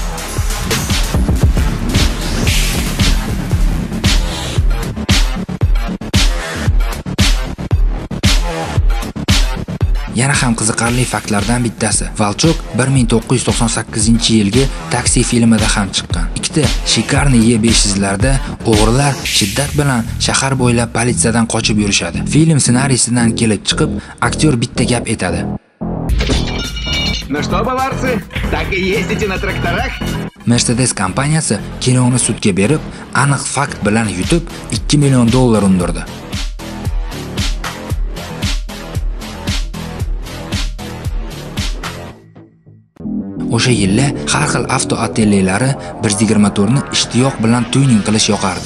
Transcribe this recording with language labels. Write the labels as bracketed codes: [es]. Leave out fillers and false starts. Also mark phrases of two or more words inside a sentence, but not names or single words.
[uz] Yana ham qiziqarli faktlardan bittasi. Valchok 1998-yilgi Taksi filmida ham chiqqan. Ikkita shikarni Y500larda o'g'rilar shiddat bilan shahar bo'ylab politsiyadan qochib yurishadi. Film ssenariysidan kelib chiqib, aktyor bitta gap aytadi. [ru] Ну что, баварцы, так и ездите на тракторах? [uz] Mercedes kompaniyasi kinoni sudga berib, aniq fakt bilan yutib, 2 million dollar undirdi. O'sha yillar har xil avto atelyeylari 124 ni ishtiyoq bilan tuning qilish yoqardi.